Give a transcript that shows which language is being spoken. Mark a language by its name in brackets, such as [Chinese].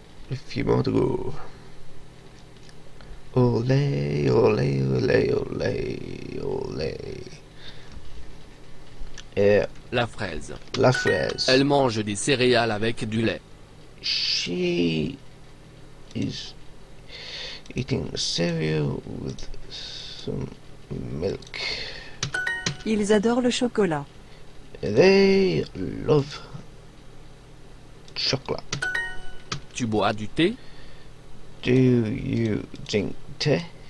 [English] A few more to go. Olé, olé, olé, olé, olé. [French] Et La fraise. la fraise. Elle mange des céréales avec du lait. [English] She is eating cereal with some milk. [French] Ils adorent le chocolat. [English] They love chocolate. [French] Tu bois du thé? [English] Do you drink tea?